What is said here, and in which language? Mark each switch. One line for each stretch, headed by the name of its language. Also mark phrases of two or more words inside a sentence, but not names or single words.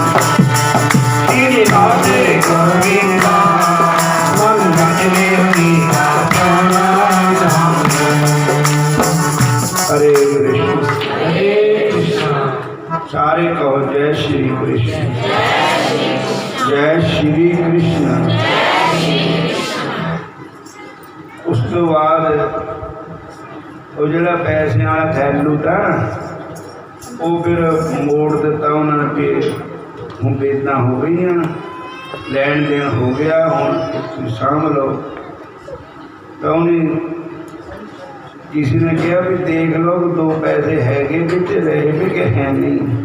Hindi: श्री राधे गोविंदा मन बजले हरि का प्यारा नाम है। हरे कृष्ण हरे कृष्णा। सारे कहो जय श्री कृष्ण जय श्री कृष्ण
Punjabi: ਉਸ ਤੋਂ ਬਾਅਦ ਉਹ ਜਿਹੜਾ ਪੈਸਿਆਂ ਵਾਲਾ ਥੈਲੂ ਤਾਂ ਉਹ ਫਿਰ ਮੋੜ ਦਿੱਤਾ ਉਹਨਾਂ ਨੇ ਵੀ ਹੁਣ ਬੇਦਾਂ ਹੋ ਗਈਆਂ ਲੈਣ ਦੇਣ ਹੋ ਗਿਆ ਹੁਣ ਤੁਸੀਂ ਸਾਂਭ ਲਓ ਤਾਂ ਉਹਨੇ ਕਿਸੇ ਨੇ ਕਿਹਾ ਵੀ ਦੇਖ ਲਓ ਕਿ 2 ਪੈਸੇ ਹੈਗੇ ਵਿੱਚ ਰਹੇ ਵੀ ਕਿ ਹੈ ਨਹੀਂ